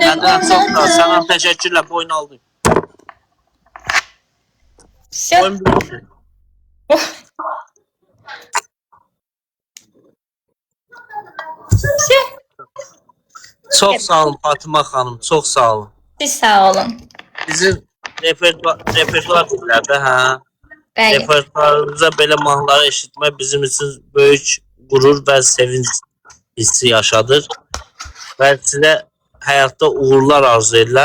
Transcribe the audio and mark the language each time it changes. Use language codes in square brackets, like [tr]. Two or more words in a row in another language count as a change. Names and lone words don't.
[tr] Benden çok da ondadır. sana teşekkürler. Bu oyunu aldım. Şey, Oyun bitti. şey. Çok sağ olun Fatıma Hanım. Çok sağ olun. Siz sağ olun. [az] Bizim repertuar dillərdə, hə? Bəli. Repertuarımıza belə mahnıları eşitmək bizim için böyük gurur və sevinç hissi yaşadır. Və sizə həyatda uğurlar arzu edirəm.